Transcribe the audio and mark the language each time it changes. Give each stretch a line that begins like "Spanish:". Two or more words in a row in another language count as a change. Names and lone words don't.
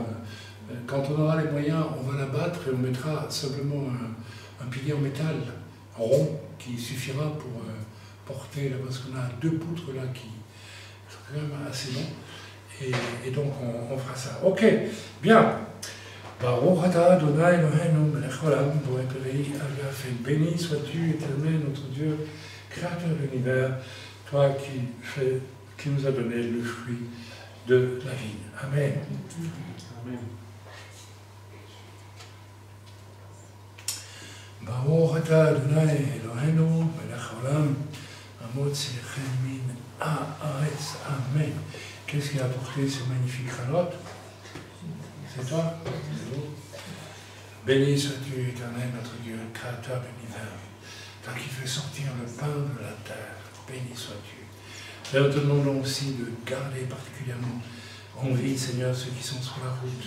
French: quand on aura les moyens, on va la battre et on mettra simplement un pilier en métal rond qui suffira pour porter, là, parce qu'on a 2 poutres là qui sont quand même assez longs. Et donc on fera ça. Ok, bien.
Hebrew: ברוך אתה אדוני אלוהינו מלך העולם בורא פרי הגפים.
French: Béni sois-tu, Éternel, notre Dieu, créateur de l'univers, toi qui nous a donné le fruit de la vie. Amen. Amen.
Hebrew: ברוך אתה אדוני אלוהינו מלך העולם המוציא לחם מן הארץ. Amen.
French: Qu'est-ce qui a apporté ce magnifique ralot? C'est toi? Béni sois-tu, Éternel, notre Dieu, créateur de l'univers, toi qui fais sortir le pain de la terre. Béni sois-tu. Seigneur, te demandons aussi de garder particulièrement en vie, Seigneur, ceux qui sont sur la route.